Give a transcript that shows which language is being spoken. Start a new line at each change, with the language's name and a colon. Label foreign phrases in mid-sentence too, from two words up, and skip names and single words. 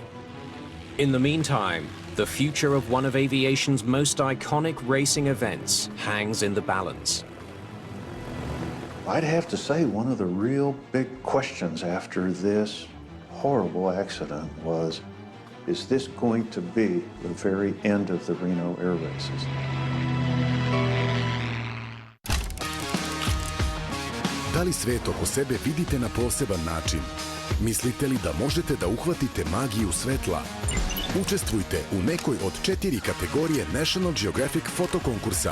English: In the meantime, the future of one of aviation's most iconic racing events hangs in the balance. I'd have to say one of the real big questions after this horrible accident was, is this going to be the very end of the Reno air races?
Serbian: Da li svet oko sebe vidite na poseban način? Mislite li da možete da uhvatite magiju svetla? Učestvujte u nekoj od 4 kategorije National Geographic fotokonkursa.